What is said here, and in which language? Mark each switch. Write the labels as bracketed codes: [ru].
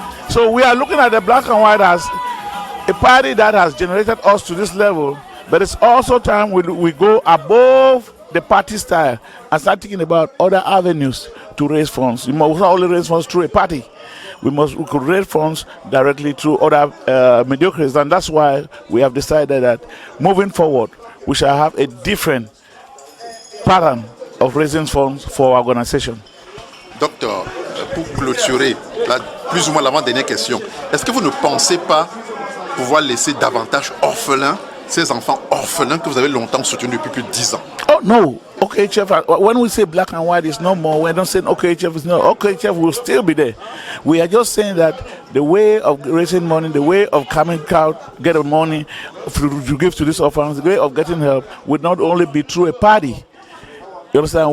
[en] So we are looking at the black and white as a party that has generated us to this level, but it's also time we go above the party style and start thinking about other avenues to raise funds. We must not only raise funds through a party. We could raise funds directly through other mediocres, and that's why we have decided that moving forward, we shall have a different pattern of raising funds for our organization. [fr] Docteur, pour clôturer, plus ou moins l'avant-dernière question, est-ce que vous ne pensez pas pouvoir laisser davantage orphelins, ces enfants orphelins que vous avez longtemps soutenus depuis plus de 10 ans? [en] Oh no, OKHF, when we say black and white is no more, we're not saying OKHF is no, OKHF will still be there. We are just saying that the way of raising money, the way of coming out, getting money to give to these orphans, the way of getting help would not only be through a party. You understand?